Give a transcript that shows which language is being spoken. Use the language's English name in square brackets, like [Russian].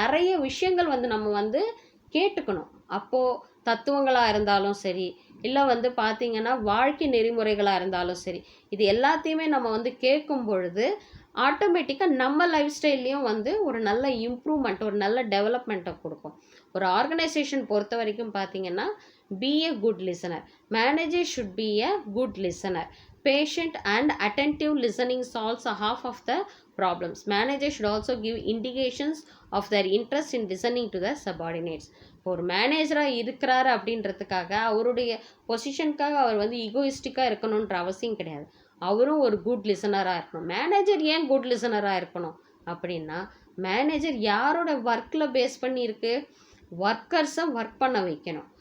[Tamil] நிறைய விஷயங்கள் வந்து நம்ம வந்து கேட்டுக்கணும். அப்போது தத்துவங்களாக இருந்தாலும் சரி, இல்லை வந்து பார்த்திங்கன்னா வாழ்க்கை நெறிமுறைகளாக இருந்தாலும் சரி, இது எல்லாத்தையுமே நம்ம வந்து கேட்கும் பொழுது ஆட்டோமேட்டிக்காக நம்ம லைஃப் ஸ்டைல்லையும் வந்து ஒரு நல்ல இம்ப்ரூவ்மெண்ட், ஒரு நல்ல டெவலப்மெண்ட்டை கொடுக்கும். ஒரு ஆர்கனைசேஷன் பொறுத்த வரைக்கும் பார்த்திங்கன்னா [English] Be a good listener. Manager should be a good listener. Patient and attentive listening solves a half of the problems. Manager should also give indications of their interest in listening to the subordinates. [Tamil] ஒரு மேனேஜராக இருக்கிறாரு அப்படின்றதுக்காக அவருடைய பொசிஷனுக்காக அவர் வந்து ஈகோயிஸ்டிக்காக இருக்கணுன்ற அவசியம் கிடையாது. அவரும் ஒரு குட் லிசனராக இருக்கணும். மேனேஜர் ஏன் குட் லிசனராக இருக்கணும் அப்படின்னா, மேனேஜர் யாரோட ஒர்க்கில் பேஸ் பண்ணி இருக்கு, ஒர்க்கர்ஸை ஒர்க் பண்ண வைக்கணும்.